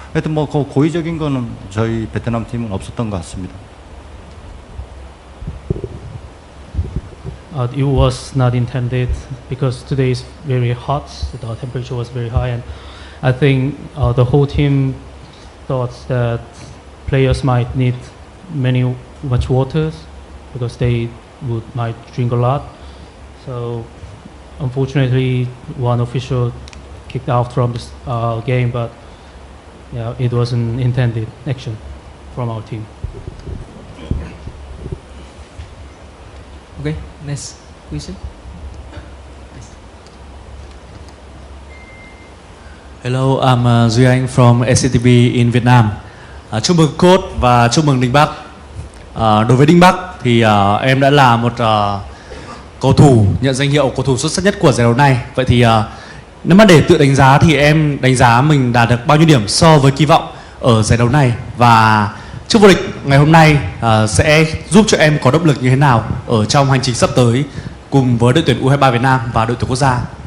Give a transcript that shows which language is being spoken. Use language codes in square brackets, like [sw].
[ko] 하여튼 고의적인 거는 저희 베트남 팀은 없었던 것 같습니다. [en] It was not intended because today is very hot. The temperature was very high, and I think the whole team thought that players might need much water because they might drink a lot. So unfortunately, one official kicked out from this game, but yeah, it wasn't intended action from our team. Okay, next question. Hello, I'm Duy Anh from SCTV in Vietnam. [vi] Chúc mừng coach và chúc mừng Đinh Bắc. Đối với Đinh Bắc thì em đã là một cầu thủ nhận danh hiệu cầu thủ xuất sắc nhất của giải đấu này. Vậy thì nếu mà để tự đánh giá thì em đánh giá mình đạt được bao nhiêu điểm so với kỳ vọng ở giải đấu này, và chức vô địch ngày hôm nay sẽ giúp cho em có động lực như thế nào ở trong hành trình sắp tới cùng với đội tuyển U23 Việt Nam và đội tuyển quốc gia?